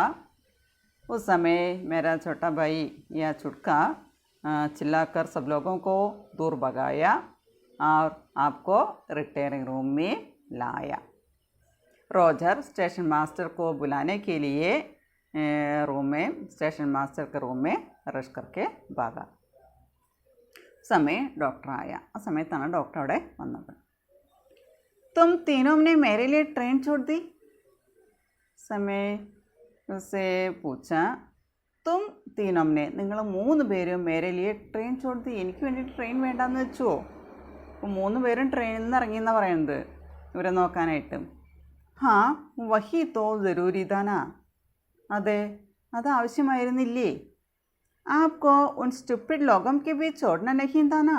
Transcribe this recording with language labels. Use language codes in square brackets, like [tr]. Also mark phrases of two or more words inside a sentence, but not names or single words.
[hi] उस समय मेरा छोटा भाई या छुटका चिल्लाकर सब लोगों को दूर भगाया और आपको रिटायरिंग रूम में लाया. रोजर स्टेशन मास्टर को बुलाने के लिए रूम में, स्टेशन मास्टर के रूम में रश करके भागा. समय डॉक्टर आया. [ml] ആ സമയത്താണ് ഡോക്ടർ അവിടെ വന്നത്. [hi] तुम तीनों ने मेरे लिए ट्रेन छोड़ दी. समय से पूछा. तुम तीनों ने, [ml] നിങ്ങൾ 3 പേരും [hi] मेरे लिए ट्रेन छोड़ दी, [ml] എനിക്ക് വേണ്ടിയിട്ട് ട്രെയിൻ വേണ്ടാന്ന് വെച്ചോ. അപ്പോൾ 3 പേരും ട്രെയിനിൽ നിന്ന് ഇറങ്ങിയെന്നാണ് പറയുന്നത് ഇവരെ നോക്കാനായിട്ട്. [hi] हाँ वही तो ज़रूरी था ना. [ml] അതെ, അത് ആവശ്യമായിരുന്നില്ലേ. [hi] आपको उन स्टुपिड लोगों के बीच छोड़ना नहीं था ना.